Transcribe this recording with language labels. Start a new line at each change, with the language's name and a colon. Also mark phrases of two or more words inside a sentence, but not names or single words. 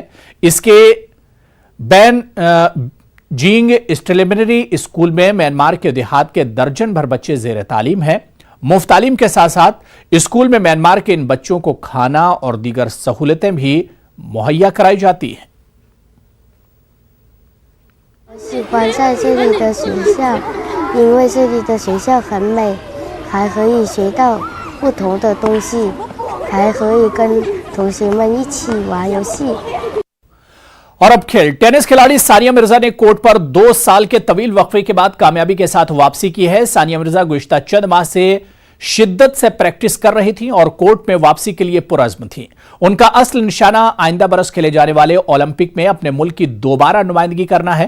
Urdu: اس کے بین جینگ سٹیلیمنری سکول میں میانمار کے دیہات کے درجن بھر بچے زیر تعلیم ہیں. مفت تعلیم کے ساتھ ساتھ سکول میں میانمار کے ان بچوں کو کھانا اور دیگر سہولتیں بھی مہیا کرائی جاتی ہیں.
Chinese: 喜欢在这里的学校，因为这里的学校很美，还可以学到不同的东西，还可以跟同学们一起玩游戏。
Urdu: اور اب کھیل. ٹینس کھلاڑی ثانیہ مرزا نے کورٹ پر 2 سال کے طویل وقفے کے بعد کامیابی کے ساتھ واپسی کی ہے. ثانیہ مرزا گزشتہ چند ماہ سے شدت سے پریکٹس کر رہی تھیں اور کورٹ میں واپسی کے لیے پرعزم تھیں. ان کا اصل نشانہ آئندہ برس کھیلے جانے والے اولمپک میں اپنے ملک کی دوبارہ نمائندگی کرنا ہے.